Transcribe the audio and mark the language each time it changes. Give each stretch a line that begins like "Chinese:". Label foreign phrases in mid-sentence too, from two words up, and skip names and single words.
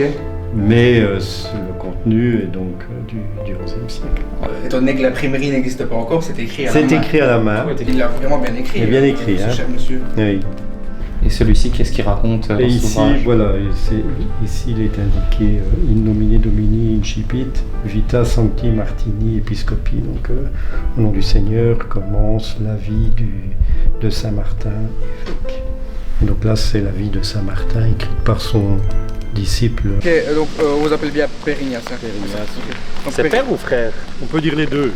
French: Mais le contenu est donc du XIe siècle. Étant donné que l'imprimerie n'existe pas encore, c'est écrit à la main. C'est écrit à la main. Il l'a vraiment bien écrit. Il est bien écrit, ce hein. cher monsieur. Oui. Et celui-ci, qu'est-ce qu'il raconte Et ici, voilà, ici il est indiqué
Latin: In nomine Domini incipit vita sancti Martini episcopi.
French: Donc au nom du Seigneur commence la vie de Saint Martin évêque. Donc là c'est la vie de Saint Martin écrite par son disciple. Ok, donc on vous appelle bien Père Ignace. Hein. Père Ignace. Donc, C'est père ou frère? On peut dire les deux.